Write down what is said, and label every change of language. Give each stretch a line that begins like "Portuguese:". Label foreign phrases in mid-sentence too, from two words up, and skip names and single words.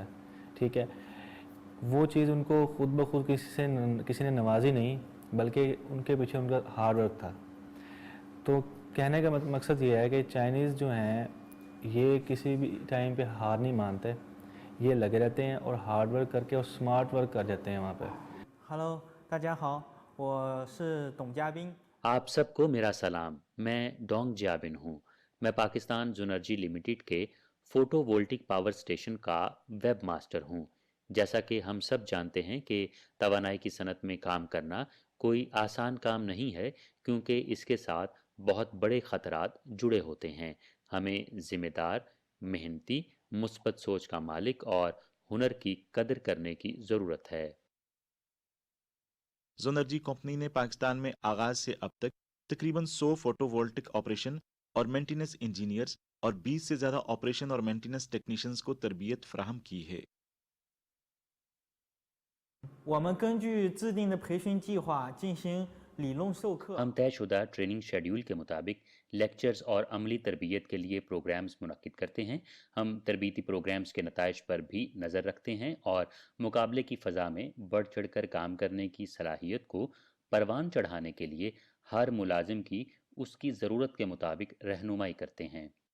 Urdu: ٹھیک ہے، وہ چیز ان کو خود بخود کسی نے نوازی نہیں، بلکہ ان کے پیچھے ان کا
English: hard work
Urdu: تھا. تو کہنے کا مقصد یہ ہے کہ چائنیز جو ہیں یہ کسی بھی ٹائم پہ ہار نہیں مانتے، یہ لگے رہتے ہیں اور
English: hard work
Urdu: کر کے اور
English: smart work
Urdu: کر جاتے ہیں وہاں پہ.
Chinese: ہلو 大家好，我是董家斌。
Urdu: آپ سب کو میرا سلام، میں ڈونگ جیابن ہوں. میں پاکستان زنرجی لمیٹڈ کے
English: photovoltaic power station
Urdu: کا
English: webmaster
Urdu: ہوں. جیسا کہ ہم سب جانتے ہیں کہ توانائی کی صنعت میں کام کرنا کوئی آسان کام نہیں ہے، کیونکہ اس کے ساتھ بہت بڑے خطرات جڑے ہوتے ہیں. ہمیں ذمہ دار، محنتی، مثبت سوچ کا مالک اور ہنر کی قدر کرنے کی ضرورت ہے. زونرجی کمپنی نے پاکستان میں آغاز سے اب تک تقریباً 100
English: photovoltaic operation
Urdu: اور
English: maintenance engineers
Urdu: اور 20 سے زیادہ آپریشن اور
English: maintenance technicians
Urdu: کو تربیت فراہم کی ہے.
Chinese: 我们根据制定的培训计划进行理论授课。
Urdu: ہم طے شدہ
English: training schedule
Urdu: کے مطابق لیکچرز اور عملی تربیت کے لیے پروگرامز منعقد کرتے ہیں. ہم تربیتی پروگرامز کے نتائج پر بھی نظر رکھتے ہیں اور مقابلے کی فضا میں بڑھ چڑھ کر کام کرنے کی صلاحیت کو پروان چڑھانے کے لیے ہر ملازم کی اس کی ضرورت کے مطابق رہنمائی کرتے ہیں.